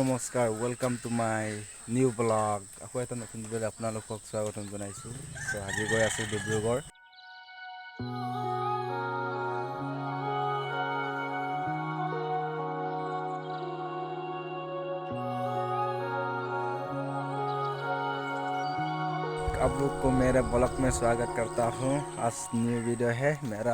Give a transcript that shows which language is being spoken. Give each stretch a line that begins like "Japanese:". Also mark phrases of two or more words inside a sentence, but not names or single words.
Assamese: নমস্কাৰ
English: welcome to my new blog
Assamese: আকৌ এটা নতুন ভিডিঅ'ত আপোনালোকক স্বাগতম জনাইছোঁ। চ' আজি গৈ আছোঁ ডিব্ৰুগড়।
Hindi: आप लोग को मेरे ब्लॉग में स्वागत करता हूँ। आज
English: new video
Hindi: है मेरा।